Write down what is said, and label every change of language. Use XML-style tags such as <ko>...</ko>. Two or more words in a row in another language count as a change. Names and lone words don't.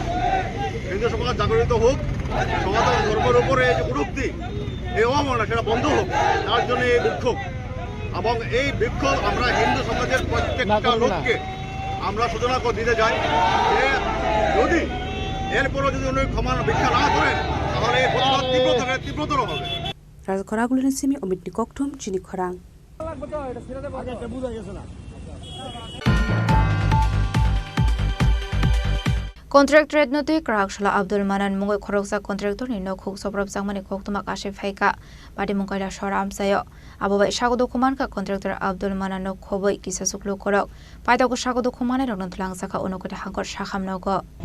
<bn>হিন্দু সমাজ জাগরিত হোক, সনাতন ধর্মের উপরে যে কটূক্তি, এই অবমাননা সেটা বন্ধ হোক, তার জন্য এই বিক্ষোভ। এবং এই বিক্ষোভ আমরা হিন্দু সমাজের প্রত্যেকটা লোককে আমরা সূচনা করে দিতে চাই যে যদি এরপরও যদি উনি ক্ষমা ভিক্ষা না করেন তাহলে এই প্রতিবাদ তীব্রতর হবে।</bn> <trp>Rajakoragulune simi omitni kokthum chini khorang. Contractorate no tui Karakshla Abdul Manan Mungoi Koroksa contractor ni no khuk sobrab jangmani koktumak ashe phaika badi mungkai da shoram sayo abobai shagodo kuman ka contractor Abdul Manan no khoboi kisasuklu korok paida ko shagodo kumane rognon tlang saka onokote hangkor shakham no go.</trp>